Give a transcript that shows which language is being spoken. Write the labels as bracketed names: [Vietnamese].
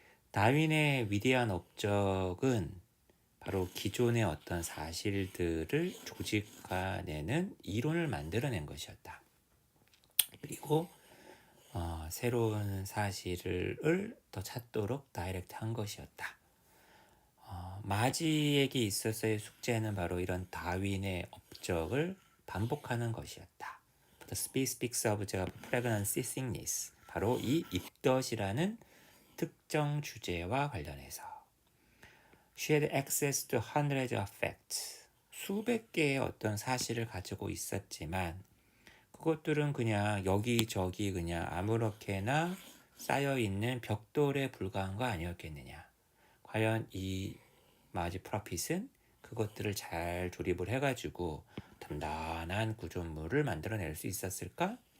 [Korean] 다윈의 위대한 업적은 바로 기존의 어떤 사실들을 조직화내는 이론을 만들어낸 것이었다. 그리고 새로운 사실을 더 찾도록 다이렉트한 것이었다. 마지에게 있어서의 숙제는 바로 이런 다윈의 업적을 반복하는 것이었다. [English] The speaks of the pregnancy sickness. [Korean] 바로 이 입덧이라는 특정 주제와 관련해서 [English] She had access to hundreds of facts. [Korean] 수백 개의 어떤 사실을 가지고 있었지만 그것들은 그냥 여기저기 그냥 아무렇게나 쌓여있는 벽돌에 불과한 거 아니었겠느냐. 과연 이 마지 프라핏은 그것들을 잘 조립을 해가지고 단단한 구조물을 만들어낼 수 있었을까?